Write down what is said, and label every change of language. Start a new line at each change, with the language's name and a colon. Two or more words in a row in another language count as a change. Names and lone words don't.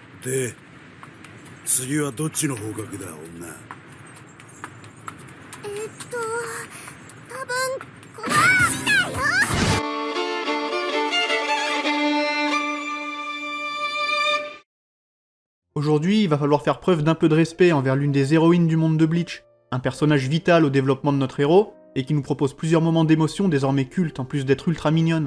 Japanese: で、次はどっちの方角だ、女。多分こっちだよ。
French: Aujourd'hui, il va falloir faire preuve d'un peu de respect envers l'une des héroïnes du monde de Bleach, un personnage vital au développement de notre héros, et qui nous propose plusieurs moments d'émotion désormais cultes en plus d'être ultra mignonne.